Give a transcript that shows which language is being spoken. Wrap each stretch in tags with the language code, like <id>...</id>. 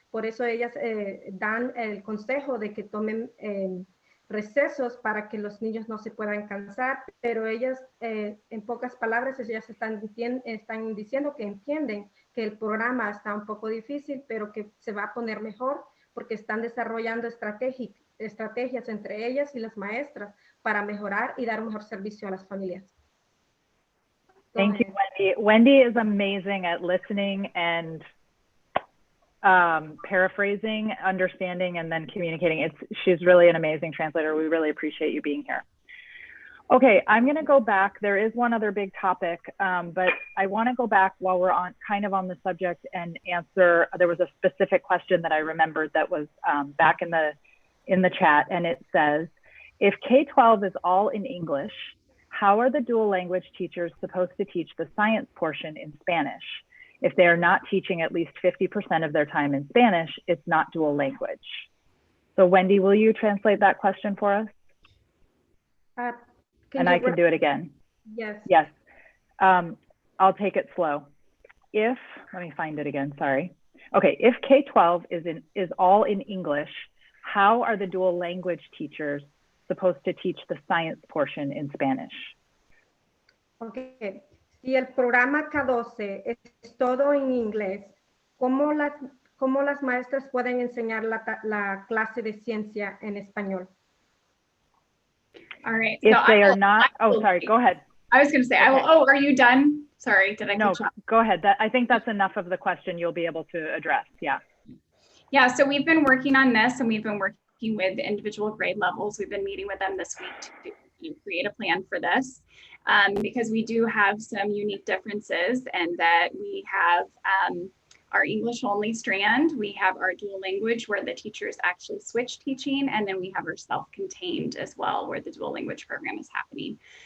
<es>Por eso ellas dan el consejo de que tomen recesos para que los niños no se puedan cansar, pero ellas, en pocas palabras, ellas están diciendo que entienden que el programa está un poco difícil, pero que se va a poner mejor porque están desarrollando estrategias entre ellas y las maestras para mejorar y dar un mejor servicio a las familias.</es> <en>Thank you, Wendy. Wendy is amazing at listening and paraphrasing, understanding, and then communicating. She's really an amazing translator. We really appreciate you being here. Okay, I'm going to go back. There is one other big topic, but I want to go back while we're on on the subject and answer. There was a specific question that I remembered that was back in the chat, and it says, if K-12 is all in English, how are the dual language teachers supposed to teach the science portion in Spanish? If they are not teaching at least 50% of their time in Spanish, it's not dual language. So Wendy, will you translate that question for us? And I can do it again. Yes. Yes. I'll take it slow. Let me find it again, sorry. Okay, if K-12 is all in English, how are the dual language teachers supposed to teach the science portion in Spanish? Okay.</en> <es>Si el programa K12 es todo en inglés, ¿cómo las maestras pueden enseñar la clase de ciencia en español?</es> <en>All right. If they are not, sorry, go ahead. I was going to say, are you done? Sorry, did I No, catch up? Go ahead. I think that's enough of the question you'll be able to address. Yeah. Yeah, so we've been working on this, and we've been working with individual grade levels. We've been meeting with them this week to create a plan for this, because we do have some unique differences, and that we have our English only strand, we have our dual language where the teachers actually switch teaching, and then we have our self-contained as well where the dual language program is happening.</en>